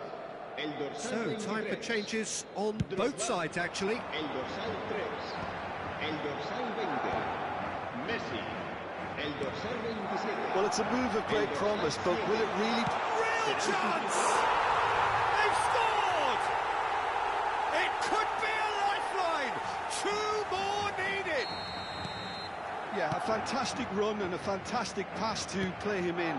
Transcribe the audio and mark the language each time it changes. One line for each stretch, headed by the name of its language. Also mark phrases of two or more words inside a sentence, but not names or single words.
Catalan: El dorsal 23.
English: So, time for changes on both sides, actually.
Catalan: El dorsal 3. El dorsal 20. Messi. El dorsal 27.
English: Well, it's a move of great promise, but will it really... Real chance! They've scored! It could be a lifeline! 2 more needed! Yeah, a fantastic run and a fantastic pass to play him in.